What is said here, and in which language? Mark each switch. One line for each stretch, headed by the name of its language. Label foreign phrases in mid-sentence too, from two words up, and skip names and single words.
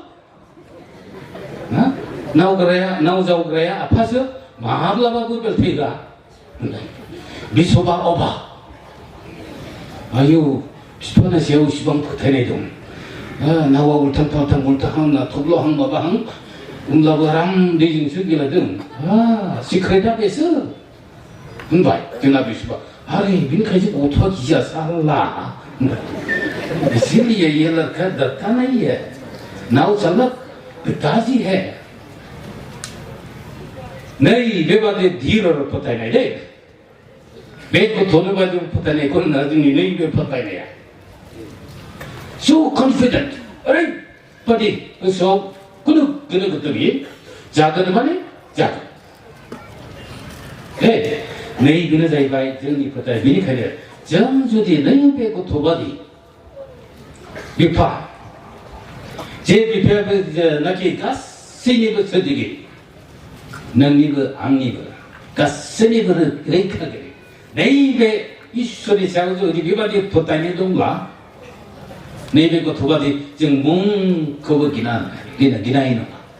Bodo: नाव जावग्राया आफासो माब्लाबाबो बेलथायग्रा बिसबा अबा आयौ बिफानि सायाव इसिबां फोथायनाय दं नावा उल्थां फाल्थां उल्थाहां थब्ल'हां माबाहां होमब्लाबो आराम दैजोंसो गेलेदों सिक्रेटआ बेसो होनबाय जोंना बिसबा अरे बिनिखायसो गथ'आ गिया साला
Hindi: इसीलिए ये लड़का डरता नहीं है नाव चालक पिताजी है नहीं
Bodo: बेबादि धीर और फोथायनाय दे बे गथ'नो बादि फोथायनायखौ होनना जोंनि नैबे फोथायनाया
English: so confident
Bodo: ओरैबादि गोसोआव गोनो गोथोरि जागोन माने जागोन नैबेनो जाहैबाय जोंनि फोथाय बेनिखायनो जों जुदि नैबे गथ'बादि बिफा जे बिफायाबो नाखि गासैनिबो सोरजिगिरि नोंनिबो आंनिबो गासैनिबो रैखागिरि नैबे इसोरनि सायाव जुदि बेबादि फोथायनाय दंब्ला नैबे गथ'बादि जों मुंखौबो गिनाय नङा